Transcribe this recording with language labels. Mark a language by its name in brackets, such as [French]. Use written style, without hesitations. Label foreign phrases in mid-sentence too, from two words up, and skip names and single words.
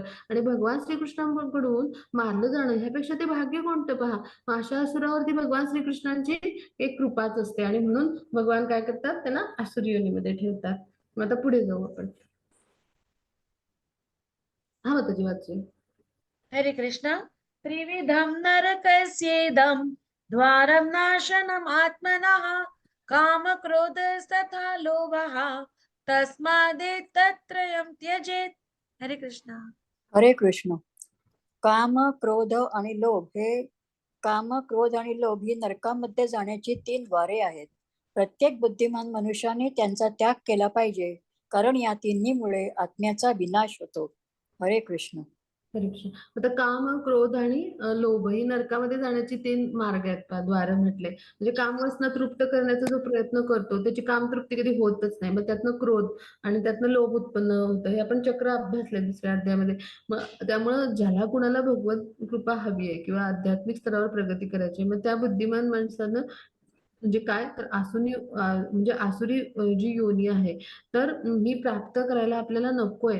[Marathi] आणि भगवान श्रीकृष्णांकडून मारलं जाणं ह्यापेक्षा ते भाग्य कोणतं. पहा, मग अशा असुरावरती भगवान श्रीकृष्णांची एक कृपाच असते आणि म्हणून भगवान काय करतात, त्यांना आसुरी योनीमध्ये ठेवतात. मग आता पुढे जाऊ आपण. हा माताजी वाचूया. हरे कृष्ण. [Sanskrit] त्रिविधं नरकस्येदं द्वारं नाशनम् आत्मनः कामक्रोधस्तथा लोभः तस्मादेतत्त्रयं त्यजेत्. [Marathi] हरे कृष्ण. हरे कृष्ण. काम, क्रोध आणि लोभ ही नरकामध्ये जाण्याची 3 द्वारे आहेत. प्रत्येक बुद्धिमान मनुष्याने त्यांचा त्याग केला पाहिजे, कारण या तिन्हीमुळे आत्म्याचा विनाश होतो. हरे कृष्ण. परीक्षा. आता काम, क्रोध आणि लोभ ही नरकामध्ये जाण्याची 3 मार्ग आहेत. पहा, द्वार म्हटले म्हणजे कामवासना तृप्त करण्याचा जो प्रयत्न करतो त्याची कामतृप्ती कधी होतच नाही. मग त्यातनं क्रोध आणि त्यातनं लोभ उत्पन्न होतं. हे आपण चक्र अभ्यासले दुसऱ्या अध्यायामध्ये. मग त्यामुळं ज्याला कुणाला भगवत कृपा हवी आहे किंवा आध्यात्मिक स्तरावर प्रगती करायची आहे, मग त्या बुद्धिमान माणसानं म्हणजे काय, तर म्हणजे आसुरी जी योनी आहे तर ही प्राप्त करायला आपल्याला नकोय.